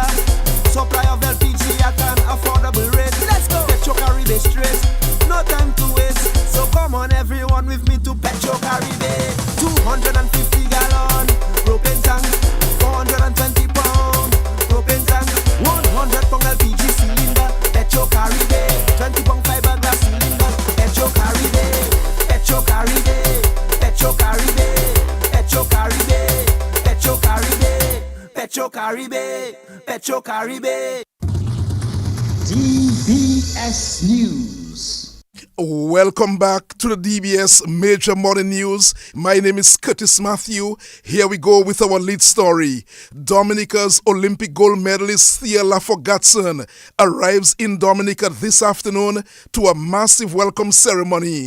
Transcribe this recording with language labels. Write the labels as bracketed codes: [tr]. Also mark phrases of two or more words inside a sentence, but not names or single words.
[en] Supply of LPG at an affordable rate. Let's go. Petro Caribe straight. No time to waste. So come on everyone with me to Petro Caribe. 250 gallon propane tank. 420 pound propane tank. 100 pound LPG cylinder. Petro Caribe. 20 pound fiberglass cylinder. Petro Caribe. Petro Caribe. Petro Caribe, Petro Caribe, Petro Caribe, Petro Caribe, Petro Caribe. DBS News. Welcome back to the DBS Major Morning News. My name is Curtis Matthew. Here we go with our lead story. Dominica's Olympic gold medalist Thea Lafogatson arrives in Dominica this afternoon to a massive welcome ceremony.